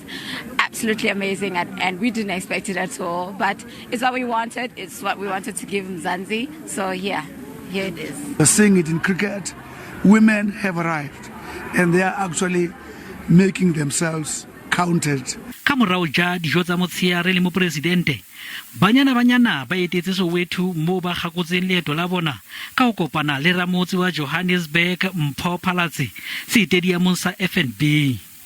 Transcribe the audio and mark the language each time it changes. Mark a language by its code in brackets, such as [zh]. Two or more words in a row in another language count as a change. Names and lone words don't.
[en] Absolutely amazing, and we didn't expect it at all, but it's what we wanted. It's what we wanted to give Mzansi. So yeah, here it is. We're seeing it in cricket. Women have arrived and they are actually making themselves counted. [st] Ka morao ja dijo tsa motsheare le Mopresidente, Banyana Banyana ba etetse Soweto mo ba gakotseng leeto la bona ka ho kopana le ramotse wa Johannesburg Mpho Palace, stadiumong sa FNB.